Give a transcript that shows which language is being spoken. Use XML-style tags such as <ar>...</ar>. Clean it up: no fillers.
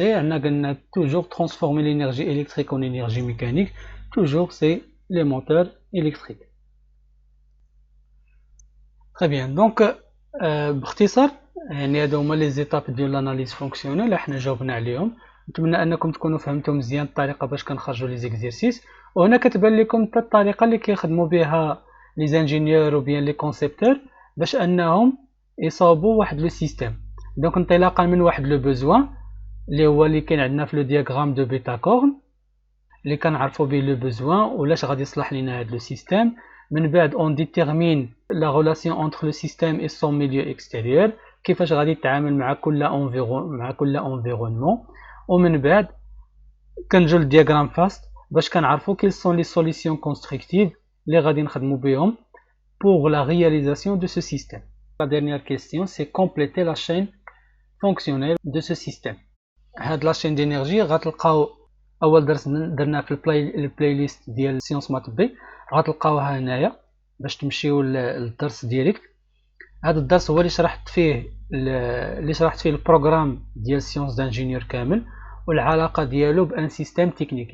<ar>عندنا قلنا</ar> <fr>toujours transformer l'énergie électrique en énergie mécanique. Toujours c'est les moteurs électriques. Très bien.</fr> <ar>Donc باختصار يعني هادو هما لي زيتاب ديال لاناليز فونكسيونيل حنا جاوبنا عليهم. نتمنى انكم تكونوا فهمتوا مزيان الطريقه باش كنخرجوا لي زيكزيرسيس. وهنا كتبان لكم حتى الطريقه اللي كيخدموا بها لي زانجينيور وبيان لي كونسيبتور باش انهم يصاوبوا واحد لو سيستيم. دونك انطلاقا من واحد لو بوزوان اللي هو اللي كاين عندنا في لو دياغرام دو بيتاغورن اللي كنعرفوا به لو بوزوان ولاش غادي يصلح لينا هذا لو سيستيم. من بعد</ar> <fr>on détermine la relation entre le système et son milieu extérieur.</fr> <ar>كيفاش غادي يتعامل مع كل environnement. ومن بعد كنجيو للدياغرام فاست باش كنعرفوا</ar> <fr>quelles sont les solutions constructives</fr> <ar>اللي غادي نخدموا بهم</ar> <fr>pour la réalisation de ce système. La dernière question c'est compléter la chaîne fonctionnelle de ce système.</fr> <ar>هاد la chaîne d'énergie غتلقاو اول درس درنا في البلاي ليست ديال سيونس مات بي غتلقاوها هنايا باش تمشيو للدرس ديريكت. هذا الدرس هو اللي شرحت فيه البروغرام ديال سيونس دانجينيور كامل والعلاقه ديالو بان سيستيم تكنيك.</ar>